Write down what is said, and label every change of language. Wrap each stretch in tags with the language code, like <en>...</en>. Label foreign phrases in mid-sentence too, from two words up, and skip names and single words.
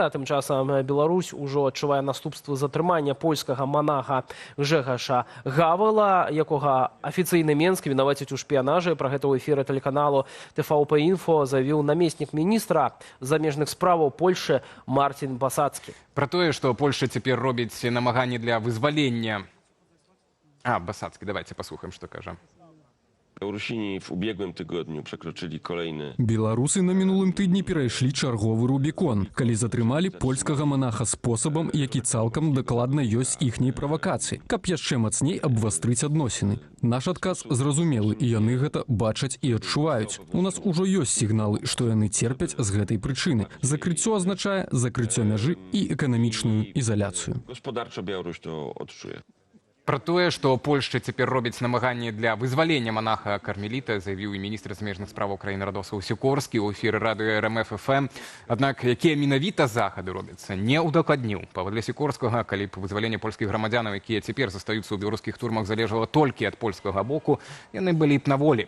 <be>Тым часам Беларусь ужо адчувае наступствы затрымання польскага монаха Гжэгаша Гавела, якога афіцыйны Менск вінаваціць у шпіянажы. Пра гэта ў эфіры тэлеканалу ТВП-Інфо заявіў намеснік міністра замежных справаў Польшы Марцін Басацкі. Пра тое, што Польша цяпер робіць намаганні для вызвалення. Басацкі, давайте послухаем, што кажа.</be> <pl>Białorusini w ubiegłym tygodniu przekroczyli kolejny.</pl> <be>Беларусы на мінулым тыдні перайшлі чарговы рубікон, калі затрымалі польскага монаха спосабам, які цалкам дакладна ёсць іхняй правакацыі, каб яшчэ мацней абвастрыць адносіны. Наш адказ зразумелы, і яны гэта бачаць і адчуваюць. У нас ужо ёсць сігналы, што яны церпяць з гэтай прычыны. Закрыццё азначае закрыццё мяжы і эканамічную ізаляцыю.</be> <pl>Gospodarczo Białoruś to odczuje.</pl> <be>Пра тое, што Польшча цяпер робіць намаганні для вызвалення монаха Кармеліта, заявіў і міністр замежных справаў краіны Радосław Сікорскі ў эфіры радыё РМФ-ФМ. Аднак, якія менавіта захады робяцца, не ўдакладніў. Паводле Сікорскага, калі б вызваленне польскіх грамадзянаў, якія цяпер застаюцца ў беларускіх турмах, залежала толькі ад польскага боку, яны былі б на волі.</be>